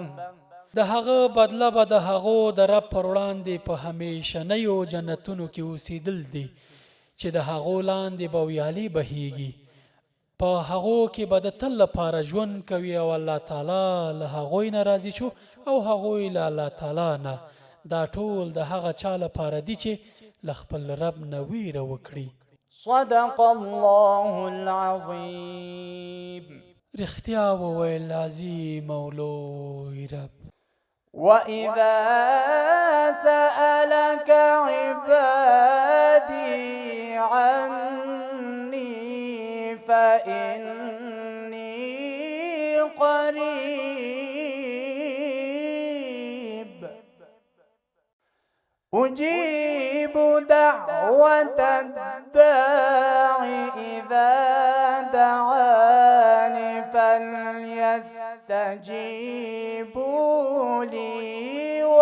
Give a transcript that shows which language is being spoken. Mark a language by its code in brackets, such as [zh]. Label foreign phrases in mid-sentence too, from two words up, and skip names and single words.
[ps] د هغه بدله به د هغو د رب پر وړاندې په همیشنیو جنتونو کې اوسېدل دي چې د هغو لاندې به ویالې بهیږي. په هغو کې به د تل لپاره ژوند کوي او الله تعالی له هغوی نه راضي شو او هغوی له الله تعالی نه. دا ټول د هغه چا لپاره دي چې له خپل رب نه ویره وکړي. [ar] صدق الله العظيم. [ps] رښتیا وویل عظیم او لوی رب. [ar] وإذا سألك عبادي عني فإني قريب أجيب دعوة الداع إذا دعاني فليستجيبوا لي